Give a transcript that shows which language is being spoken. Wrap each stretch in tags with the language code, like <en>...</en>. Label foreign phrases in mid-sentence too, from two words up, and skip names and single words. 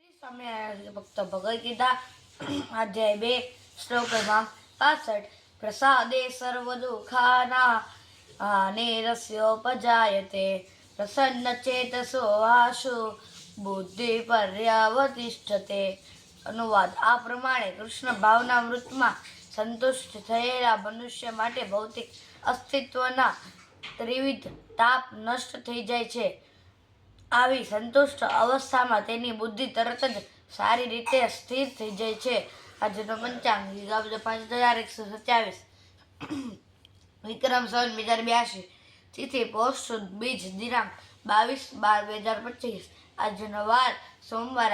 <sa>स्वामी भक्त भगवद्गीता अध्याय 2 श्लोक क्रमांक 65 प्रसादे सर्वदुःखानां हानिरस्योपजायते प्रसन्नचेतसो आशु बुद्धि पर्यावतिष्ठते।</sa> <gu>અનુવાદ આ પ્રમાણે કૃષ્ણ ભાવના વૃત્તમાં સંતુષ્ટ થયેલા મનુષ્ય માટે ભૌતિક અસ્તિત્વના ત્રિવિધ તાપ નષ્ટ થઈ જાય છે। આવી સંતુષ્ટ અવસ્થામાં તેની બુદ્ધિ તરત જ સારી રીતે સ્થિર થઈ જાય છે। આજનો પંચાંગ ગાબજો 5127 વિક્રમ સંવત 2082 તિથિ પૌષ સુદ બીજ દિનાંક 22/12/2025 આજનો વાર સોમવાર।</gu>